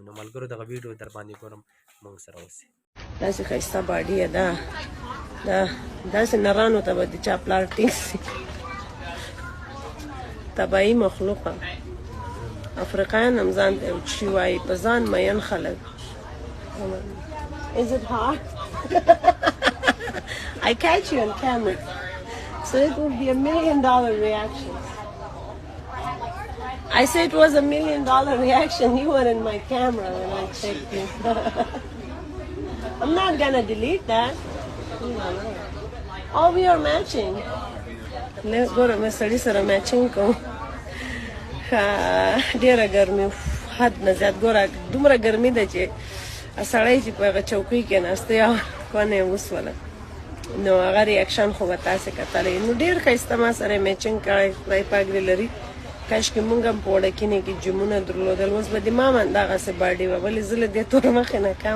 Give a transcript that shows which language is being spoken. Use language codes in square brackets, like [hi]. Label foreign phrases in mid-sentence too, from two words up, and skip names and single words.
[ps] نو ملګرو دغه ویډیو در باندې ګورم مونږ سره اوسئ. داسې ښایسته باډي یې ده داسې نرانو ته به د چا پلار ټینګ سي. طبیعي مخلوقه افریقایان هم ځان ته یو شي وایي په ځان مین خلک. [en] Is it hot? I catch you on camera. So it would be $1 million reaction. I said it was $1 million reaction. You were in my camera when I checked you. I'm not gonna delete that. Oh, we are matching. Let's go to my study sir matching ko. [ps] ډیره ګرمي حد نه زیات ګوره دومره ګرمي ده چې سړی چې په هغه چوکۍ کې ناسته یا کونه یې وسوله نو هغه ریاکشن خو به تاسې کتلی نو ډېر ښایسته ما سره یې میچینګ کړی خدای پاک دې لري کاشکې مونږ هم په وړکینې کې جمونه درلودل اوس به د ما من دغسې باډي وه ولې زه له دې تور مخې نه کمه